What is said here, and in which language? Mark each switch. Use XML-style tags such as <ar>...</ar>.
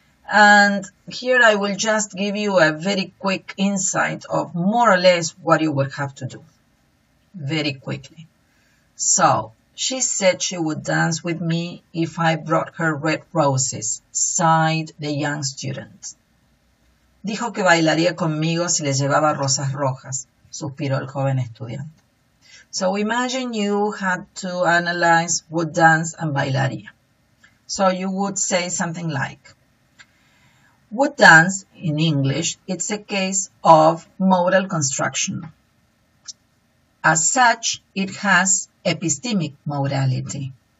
<en>And here I will just give you a very quick insight of more or less what you would have to do. Very quickly. So, she said she would dance with me if I brought her red roses, sighed the young student.</en> <es>Dijo que bailaría conmigo si le llevaba rosas rojas, suspiró el joven estudiante.</es> <en>So imagine you had to analyze would dance and bailaría. So you would say something like, would dance, in English, it's a case of modal construction. As such, it has epistemic modality.</en>